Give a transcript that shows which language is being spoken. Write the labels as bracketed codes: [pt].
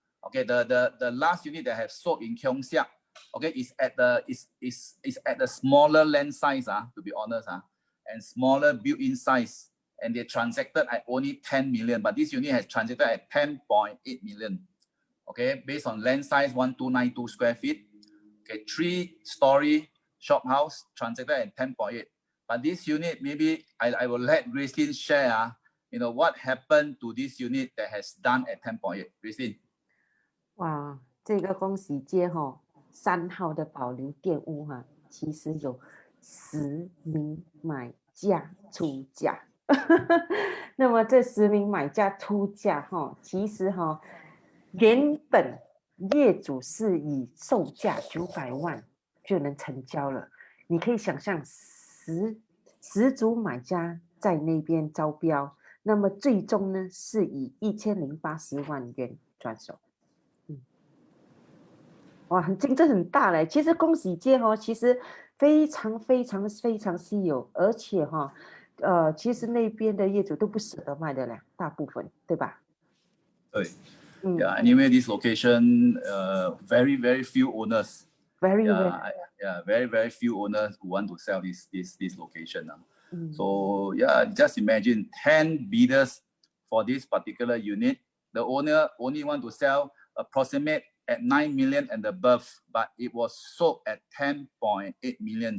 [en] Okay, the last unit that have sold in Keong Siak, okay, is at the smaller land size, to be honest, and smaller built-in size, and they transacted at only 10 million, but this unit has transacted at 10.8 million. Okay, based on land size 1292 square feet. Okay, 3-story shop house transacted at 10.8. But this unit, maybe I will let Gracelynn share, what happened to this unit that has done at 10.8. Gracelynn. [zh] 哇，这个恭喜街3号的保留店屋其实有10名买家出价。那么这10名买家出价其实原本业主是以售价900万就能成交了。你可以想象10组买家在那边招标，那么最终呢是以1080万元转手。哇，竞争很大嘞！其实恭喜街其实非常稀有，而且其实那边的业主都不舍得卖的了，大部分，对吧？对。 [en] Yeah, anyway, this location, very few owners. Very few owners who want to sell this location. So yeah, just imagine 10 bidders for this particular unit. The owner only want to sell approximate at 9 million and above, but it was sold at 10.8 million.